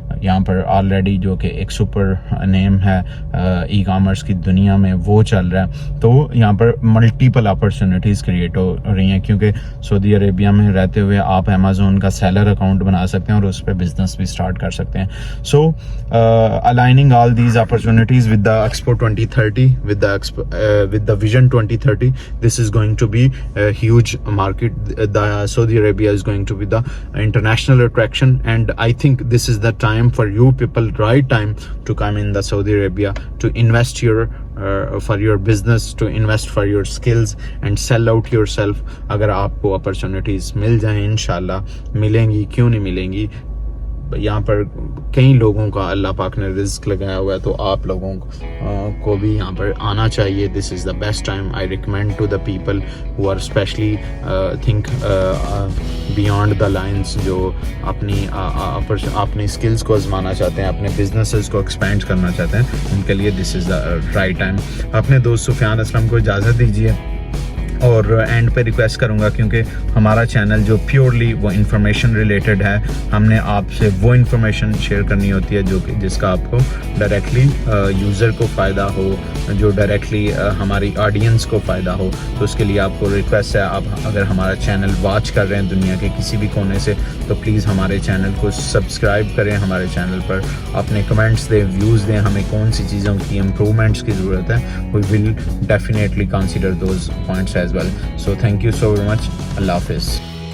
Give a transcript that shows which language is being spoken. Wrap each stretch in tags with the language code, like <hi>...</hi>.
<ur>یہاں پر آلریڈی جو کہ ایک سپر نیم ہے ای کامرس کی دنیا میں وہ چل رہا ہے. تو یہاں پر ملٹیپل اپرچونیٹیز کریٹ ہو رہی ہیں کیونکہ سعودی عربیہ میں رہتے ہوئے آپ امیزون کا سیلر اکاؤنٹ بنا سکتے ہیں اور اس پہ بزنس بھی اسٹارٹ کر سکتے ہیں.</ur> <en>So aligning all these opportunities with the Expo 2030, with the Vision 2030, this is going to be a huge market. The Saudi Arabia is going to be the international attraction, and I think this is the time for you people, right time to come in the Saudi Arabia to invest for your business, to invest for your skills and sell out yourself.</en> <ur>اگر آپ کو opportunities مل جائیں انشاءاللہ ملیں گی, کیوں نہیں ملیں گی. یہاں پر کئی لوگوں کا اللہ پاک نے رزق لگایا ہوا ہے, تو آپ لوگوں کو بھی یہاں پر آنا چاہیے.</ur> <en>This is the best time. I recommend to the people who are especially think beyond the lines,</en> <ur>جو اپنی اسکلس کو آزمانا چاہتے ہیں, اپنے بزنسز کو ایکسپینڈ کرنا چاہتے ہیں, ان کے لیے</ur> <en>This is the right time.</en> <ur>اپنے دوست سفیان اسلم کو اجازت دیجیے, اور اینڈ پہ ریکویسٹ کروں گا کیونکہ ہمارا چینل جو پیورلی وہ انفارمیشن ریلیٹڈ ہے, ہم نے آپ سے وہ انفارمیشن شیئر کرنی ہوتی ہے جو کہ جس کا آپ کو ڈائریکٹلی یوزر کو فائدہ ہو, جو ڈائریکٹلی ہماری آڈینس کو فائدہ ہو. تو اس کے لیے آپ کو ریکویسٹ ہے, آپ اگر ہمارا چینل واچ کر رہے ہیں دنیا کے کسی بھی کونے سے, تو پلیز ہمارے چینل کو سبسکرائب کریں. ہمارے چینل پر اپنے کمنٹس دیں, ویوز دیں, ہمیں کون سی چیزوں کی امپرومنٹس کی ضرورت ہے.</ur> <en>We will definitely consider those points as well. So thank you so very much. Allah Hafiz.</en>